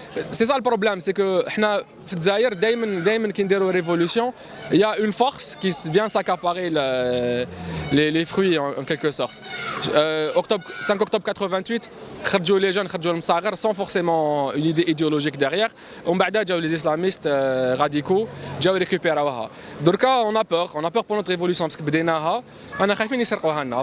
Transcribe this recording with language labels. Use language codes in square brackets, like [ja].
[fr] C'est ça le problème, c'est que [ar] دايما كي نديروا [fr] révolution, il y a une force qui vient s'accaparer les fruits en quelque sorte. 5 octobre 88, [ar] خرجوا [fr] les jeunes, [ar] خرجوا المصاغر [fr] sans forcément une idée idéologique derrière. [ar] ومن بعدها جاوا [fr] les islamistes radicaux, [ar] جاوا récupéراوها. دركا [fr] on a peur pour notre révolution parce que [ar] بديناها, أنا خايفين يسرقوها لنا.